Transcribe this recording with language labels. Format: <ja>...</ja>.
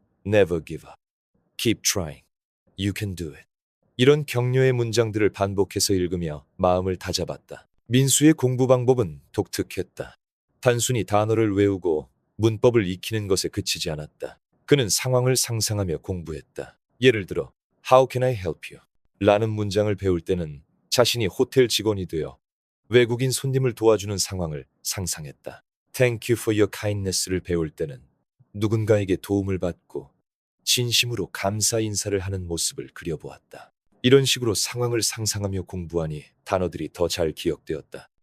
<en>Never give up. Keep trying. You can do it.</en> <ko>이런 격려의 문장들을 반복해서 읽으며 마음을 다잡았다. 민수의 공부 방법은 독특했다. 단순히 단어를 외우고 문법을 익히는 것에 그치지 않았다. 그는 상황을 상상하며 공부했다.</ko> <en>예를 들어 How can I help you?</en> <ko>라는 문장을 배울 때는 자신이 호텔 직원이 되어 외국인 손님을 도와주는 상황을 상상했다.</ko> <en>Thank you for your kindness</en> <ko>를 배울 때는 누군가에게 도움을 받고 진심으로 감사 인사를 하는 모습을 그려보았다. 이런 식으로 상황을 상상하며 공부하니 단어들이 더 잘 기억되었다.</ko>